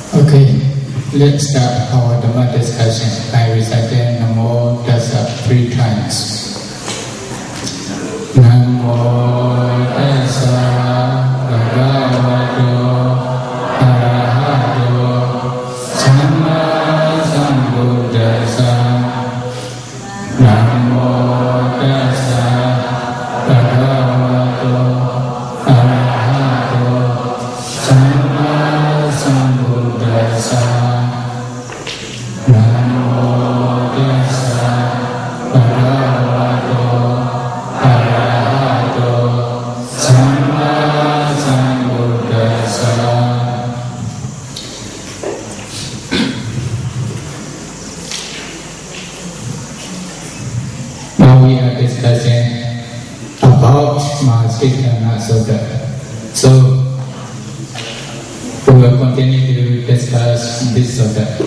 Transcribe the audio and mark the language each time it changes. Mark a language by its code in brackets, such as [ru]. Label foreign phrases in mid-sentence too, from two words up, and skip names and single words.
[en] Okay, let's start our Dhamma discussion by reciting Namo Tassa 3 times. [pi] Namo Tassa Bhagavato Arahato Samma Sambuddhassa. Namo Tassa Bhagavato Arahato Samma Sambuddhassa. Namo Tassa Bhagavato Arahato Samma Sambuddhassa. [en] Now we are discussing about Mahasiddhana Sutta. So we will continue to discuss this sutta.